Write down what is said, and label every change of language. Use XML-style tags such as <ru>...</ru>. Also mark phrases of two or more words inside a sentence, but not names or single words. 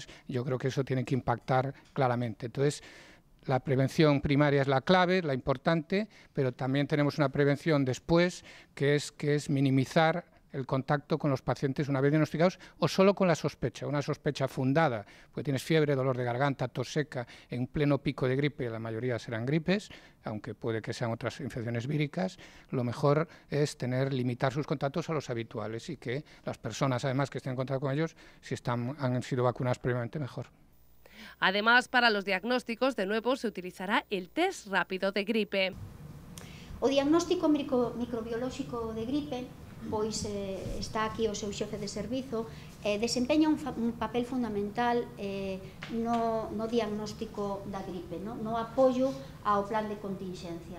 <es>Yo creo que eso tiene que impactar claramente. Entonces, la prevención primaria es la clave, la importante, pero también tenemos una prevención después, que es minimizar el contacto con los pacientes una vez diagnosticados, o solo con la sospecha, una sospecha fundada, porque tienes fiebre, dolor de garganta, tos seca, en pleno pico de gripe, la mayoría serán gripes, aunque puede que sean otras infecciones víricas. Lo mejor es limitar sus contactos a los habituales, y que las personas, además, que estén en contacto con ellos, si han sido vacunadas previamente, mejor. Además, para los diagnósticos, de nuevo, se utilizará el test rápido de gripe.</es> <gl>O diagnóstico microbiolóxico de gripe, pois está aquí o seu xefe de servizo, desempeña un papel fundamental no diagnóstico da gripe, no apoio ao plan de contingencia.</gl>